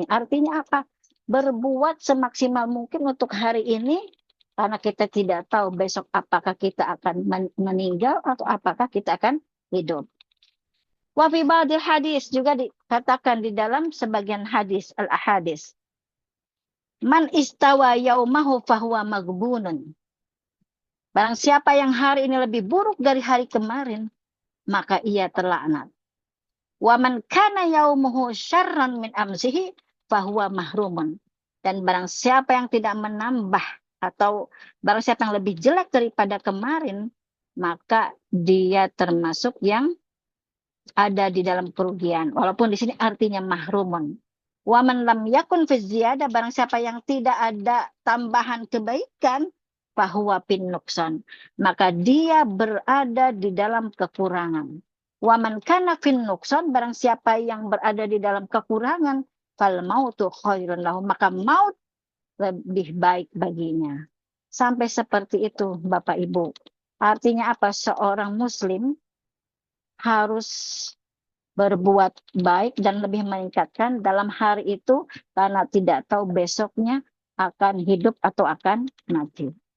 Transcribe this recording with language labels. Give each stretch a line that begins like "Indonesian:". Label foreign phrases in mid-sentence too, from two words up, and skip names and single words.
Indonesian: Artinya apa? Berbuat semaksimal mungkin untuk hari ini, karena kita tidak tahu besok apakah kita akan meninggal atau apakah kita akan hidup.
Arabic: وفي بعض الحديث
Indonesian: juga dikatakan di dalam sebagian hadis al-ahadis.
Arabic: من استوى يومه فهو مغبون.
Indonesian: Barang siapa yang hari ini lebih buruk dari hari kemarin, maka ia terlaknat.
Arabic: ومن كان يومه شرا من أمسه فهو محروم.
Indonesian: Dan barang siapa yang tidak menambah atau barang siapa yang lebih jelek daripada kemarin, maka dia termasuk yang ada di dalam kerugian. Walaupun di sini artinya mahrumun.
Arabic: ومن لم يكن في زيادة,
Indonesian: barang siapa yang tidak ada tambahan kebaikan,
Arabic: فهو في النقصان,
Indonesian: maka dia berada di dalam kekurangan.
Arabic: ومن كان في النقصان,
Indonesian: barang siapa yang berada di dalam kekurangan,
Arabic: فالموت خير له,
Indonesian: maka maut lebih baik baginya. Sampai seperti itu Bapak Ibu. Artinya apa? Seorang muslim harus berbuat baik dan lebih meningkatkan dalam hari itu, karena tidak tahu besoknya akan hidup atau akan mati.